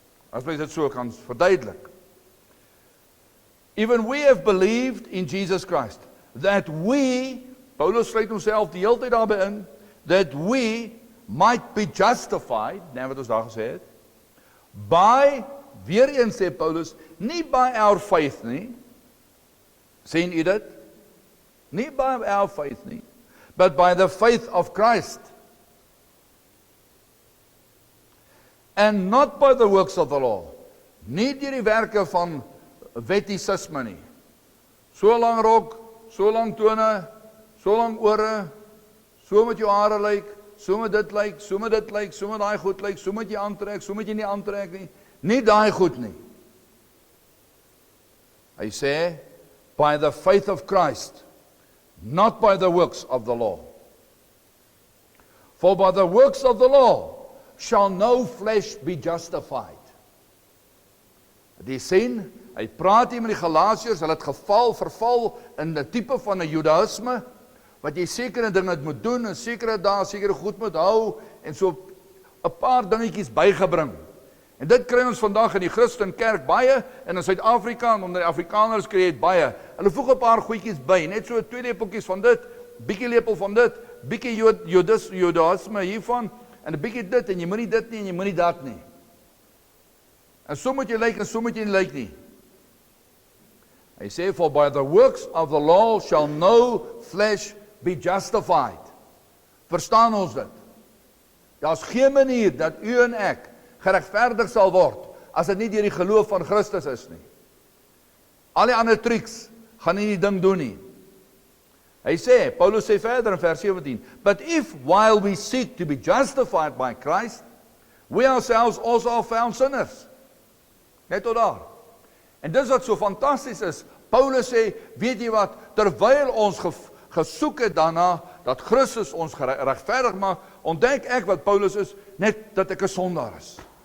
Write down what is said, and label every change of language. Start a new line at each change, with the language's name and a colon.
Afrikaans: As mens dit so kan verduidelik.
English: Even we have believed in Jesus Christ, that we,
Afrikaans: Paulus sluit homself die hele tyd daarby in,
English: that we might be justified,
Afrikaans: wat ons daar gesê het, by, weer eens sê Paulus, nie by
English: our faith
Afrikaans: nie, sien u dit? Nie by
English: our faith
Afrikaans: nie,
English: but by the faith of Christ. And not by the works of the law.
Afrikaans: Nie deur die werke van wettisisme nie. So lang rok, so lang tone, so lang ore, so met jou hare lyk, so met dit lyk, so met dit lyk, so met daai goed lyk, so met jy aantrek, so met jy nie aantrek nie. Nie daai goed nie. Hy sê,
English: by the faith of Christ, not by the works of the law. For by the works of the law shall no flesh be justified.
Afrikaans: Die sien, hy praat hier met die Galasiërs, hulle het verval in 'n tipe van 'n Judaïsme, wat jy sekere dinge moet doen, en sekere dae, sekere goed moet hou, en so 'n paar dingetjies bygebring. En dit kry ons vandag in die Christen kerk baie, en in Suid-Afrika, en onder die Afrikaners kry jy dit baie. Hulle voeg 'n paar goedjies by, net so 2 lepeltjies van dit, bietjie lepel van dit, bietjie Judaïsme hiervan, en 'n bietjie dit, en jy moet nie dit nie, en jy moet nie dat nie. En so moet jy lyk, en so moet jy nie lyk nie. Hy sê,
English: for by the works of the law shall no flesh be justified.
Afrikaans: Verstaan ons dit? Daar's geen manier dat u en ek geregverdig sal word, as dit nie deur die geloof van Christus is nie. Al die ander triks gaan nie die ding doen nie. Hy sê, Paulus sê verder in vers 17,
English: but if while we seek to be justified by Christ, we ourselves also are found sinners.
Afrikaans: Net tot daar. En dis wat so fantasties is, Paulus sê, weet jy wat, terwyl ons gesoek het daarna, dat Christus ons regverdig maak, ontdek ek wat Paulus is, net dat ek 'n sondaar is.